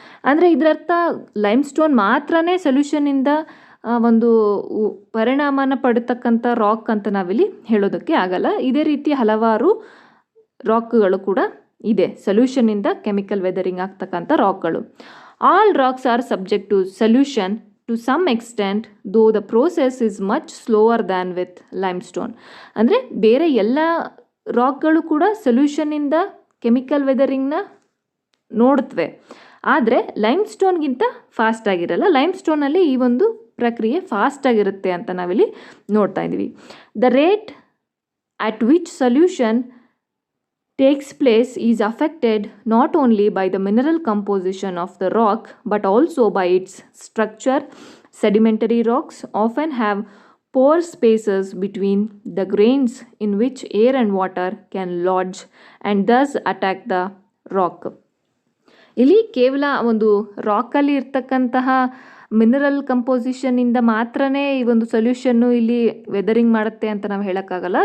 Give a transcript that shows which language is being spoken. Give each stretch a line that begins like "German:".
Kannada: ಅಂದರೆ ಇದರರ್ಥ lime stone ಮಾತ್ರನೇ ಸೊಲ್ಯೂಷನಿಂದ ಒಂದು ಪರಿಣಾಮನ ಪಡ್ತಕ್ಕಂಥ ರಾಕ್ ಅಂತ ನಾವಿಲ್ಲಿ ಹೇಳೋದಕ್ಕೆ ಆಗಲ್ಲ. ಇದೇ ರೀತಿ ಹಲವಾರು ರಾಕ್ಗಳು ಕೂಡ ಇದೆ, ಸೊಲ್ಯೂಷನಿಂದ ಕೆಮಿಕಲ್ ವೆದರಿಂಗ್ ಆಗ್ತಕ್ಕಂಥ ರಾಕ್ಗಳು.
English: All rocks are subject to solution to some extent, though the process is much slower than with limestone.
Kannada: ಅಂದರೆ ಬೇರೆ ಎಲ್ಲ ರಾಕ್ಗಳು ಕೂಡ ಸೊಲ್ಯೂಷನಿಂದ ಕೆಮಿಕಲ್ ವೆದರಿಂಗ್ನ ನೋಡುತ್ತವೆ, ಆದರೆ ಲೈಮ್ ಸ್ಟೋನ್ಗಿಂತ ಫಾಸ್ಟ್ ಆಗಿರಲ್ಲ. ಲೈಮ್ ಸ್ಟೋನಲ್ಲಿ ಈ ಒಂದು ಪ್ರಕ್ರಿಯೆ ಫಾಸ್ಟ್ ಆಗಿರುತ್ತೆ ಅಂತ ನಾವಿಲ್ಲಿ ನೋಡ್ತಾ ಇದ್ದೀವಿ.
English: The rate at which solution takes place is affected not only by the mineral composition of the rock but also by its structure. Sedimentary rocks often have pore spaces between the grains in which air and water can lodge and thus attack the rock.
Kannada: ಇಲ್ಲಿ ಕೇವಲ ಒಂದು ರಾಕಲ್ಲಿ ಇರ್ತಕ್ಕಂತಹ mineral ಕಂಪೋಸಿಷನ್ನಿಂದ ಮಾತ್ರನೇ ಈ ಒಂದು ಸೊಲ್ಯೂಷನ್ನು ಇಲ್ಲಿ weathering ಮಾಡುತ್ತೆ ಅಂತ ನಾವು ಹೇಳೋಕ್ಕಾಗಲ್ಲ.